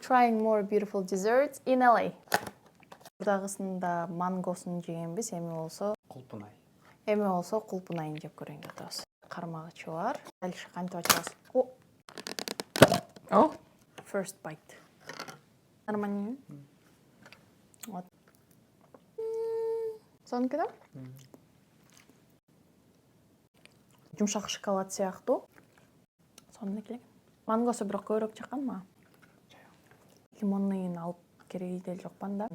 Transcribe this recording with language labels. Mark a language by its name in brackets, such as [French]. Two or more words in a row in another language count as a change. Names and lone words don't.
[English] trying more beautiful desserts in LA. [Kyrgyz] Бурдагысында мангосын жегенбиз, эми болсо Кулпунай. Эми болсо кулпунайын жеп көрөйүн деп атабыз. Кармагычы бар. Дальше кантип ачабыз? О. [English] First bite. [Russian] Нормально. Вот. [Kyrgyz] Сонки да? Жумшак шоколад сыяктуу. Сонун экен. Мангосу бирок көбүрөөк жаккан мага. Лимонныйын алып кереги деле жокмун да.